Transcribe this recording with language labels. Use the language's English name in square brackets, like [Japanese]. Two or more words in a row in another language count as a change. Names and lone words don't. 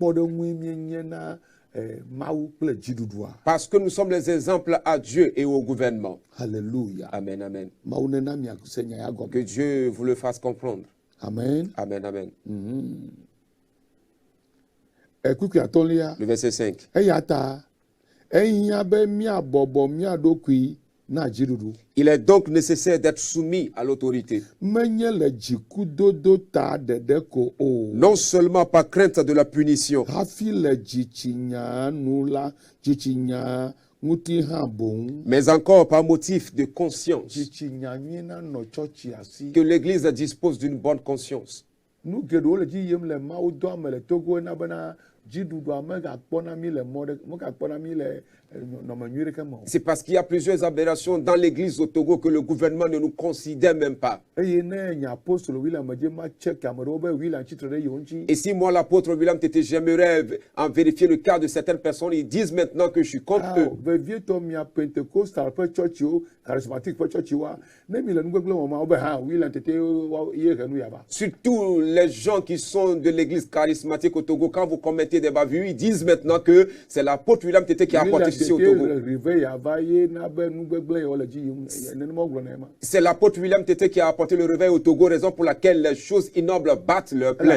[French] Parce que nous sommes les exemples à Dieu et au gouvernement. Alléluia. Amen, amen. Que Que Dieu vous le fasse comprendre. Amen. Amen, amen. Le verset 5. [Ewe] na dziɖuɖu. [French] Il est donc nécessaire d'être soumis à l'autorité. [Ewe] Menye le dzikudodo ta ɖeɖe ko o. [French] Non seulement par crainte de la punition, [Ewe] Hafi le dzitsinya nu la, dzitsinya ŋuti hã boŋ. [French] mais encore par motif de conscience, [Ewe] Dzitsinya nyui na nɔ tsɔtsi asi. [French] que l'Église dispose d'une bonne conscience. [Ewe] Nu geɖewo le dzi yim le Mawu dɔa me le Togo na bena dziɖuɖua megakpɔna mi le megakpɔna mi le nɔnɔme nyui ɖeke me o. [French] C'est parce qu'il y a plusieurs aberrations dans l'Église au Togo que le gouvernement ne nous considère même pas. [Ewe] Eye ne nye apostolo William dze ma check ame ɖewo be William tsitre ɖe yewo ŋuti. [French] Et si moi, l'apôtre William Tété, j'aimerais en vérifier le cas de certaines personnes, ils disent maintenant que je suis contre eux. [Ewe] Vevietɔ mia Pentecostal ƒe tsɔtsiwo, charismatique ƒe tsɔtsiwoa, ne mi le nugbegble wɔm ma wo be hã William Tété ye he nu yaba. [French] Surtout les gens qui sont de l'église charismatique au Togo, quand vous commettez des bavures, ils disent maintenant que c'est l'apôtre William Tété qui a apporté ceci au Togo. C'est l'apôtre William Tété qui a apporté le réveil au Togo, raison pour laquelle les choses ignobles battent leur plein.